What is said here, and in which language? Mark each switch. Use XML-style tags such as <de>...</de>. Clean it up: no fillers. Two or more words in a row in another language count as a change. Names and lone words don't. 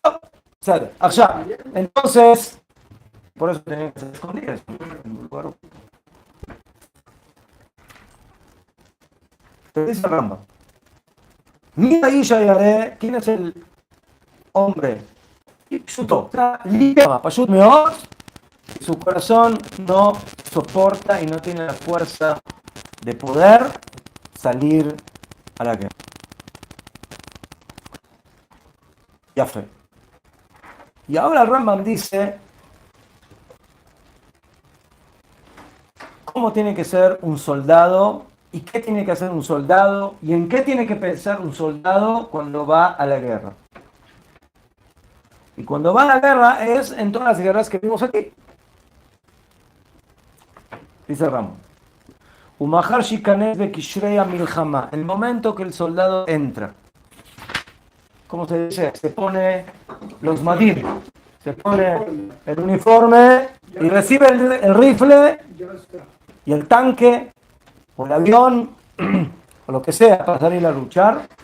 <es>Allá. Entonces, por eso tenían que ser escondidas. Te dice el Rambam. Mira</es> <he>האיש הירא,</he> <es>¿quién es el hombre?</es> <he>פשוטו. פשוט מאוד.</he> <es>Su corazón no soporta y no tiene la fuerza de poder salir a la guerra. Ya fue. Y ahora el Rambam dice cómo tiene que ser un soldado y qué tiene que hacer un soldado y en qué tiene que pensar un soldado cuando va a la guerra. Y cuando va a la guerra es en todas las guerras que vimos aquí. Dice Rambam.</es> <he>ומאחר שיכנס בקשרי מלחמה.</he> <es>El momento que el soldado entra. ¿Cómo se dice? Se pone los madim. Se pone el uniforme y recibe el rifle Ya está. y el tanque o el avión o lo que sea para salir a luchar.</es>